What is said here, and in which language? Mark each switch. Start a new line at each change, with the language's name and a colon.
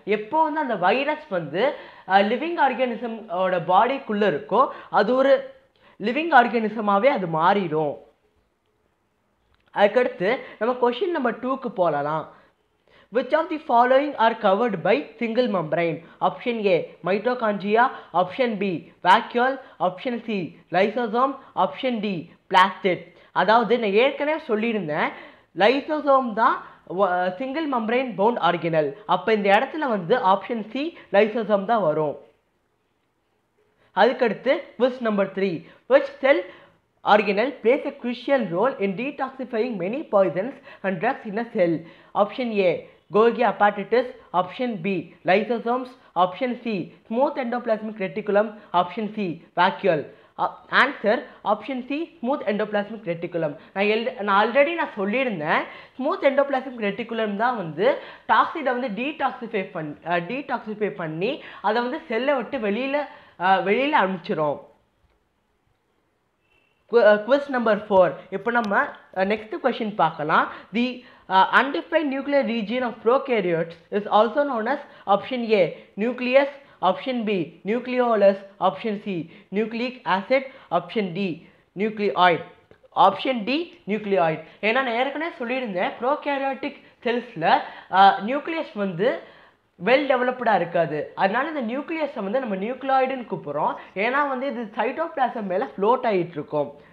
Tamil: எப்போ வந்து அந்த வைரஸ் வந்து லிவிங் ஆர்கானிசமோட பாடிக்குள்ளே இருக்கோ அது ஒரு லிவிங் ஆர்கானிசமாகவே அது மாறிடும். அதுக்கடுத்து நம்ம கொஷின் நம்பர் 2க்கு போகலாம்.
English: Which of the following are covered by single membrane? Option A mitochondria, option B vacuole, option C lysosome, option D plastid.
Tamil: அதாவது நான் ஏற்கனவே சொல்லியிருந்தேன் லைசோசோம் தான் சிங்கிள் மெம்பரைன் பவுண்ட் ஆர்கனல். அப்போ இந்த இடத்துல வந்து ஆப்ஷன் சி லைசோசோம் தான் வரும். அதுக்கடுத்து
English: question number 3. Which cell organelle plays a crucial role in detoxifying many poisons and drugs in a cell? Option A Golgi apparatus, option B lysosomes, option C smooth endoplasmic reticulum, option C vacuole. Answer option C smooth endoplasmic reticulum. நான் already சொல்லியிருந்தேன் smooth endoplasmic reticulum தான் வந்து டாக்ஸிடை வந்து detoxify பண்ணி அதை வந்து செல்லை விட்டு வெளியில் அனுப்பிச்சிரும். Question number 4.
Tamil: இப்போ நம்ம
English: next question
Tamil: பார்க்கலாம்.
English: The undefined nuclear region of prokaryotes is also known as option A nucleus, option B nucleolus, option C nucleic acid, option D nucleoid.
Tamil: Option D நியூக்ளியாய்ட். ஏன்னா நான் ஏற்கனவே சொல்லியிருந்தேன் ப்ரோகேரியோட்டிக் செல்ஸில் நியூக்ளியஸ் வந்து well டெவலப்டாக இருக்காது. அதனால இந்த நியூக்ளியஸை வந்து நம்ம நியூக்ளியாய்டுன்னு கூப்பிட்றோம். ஏன்னா வந்து இது சைட்டோபிளாசம் மேலே ஃப்ளோட் ஆகிட்டு இருக்கும்.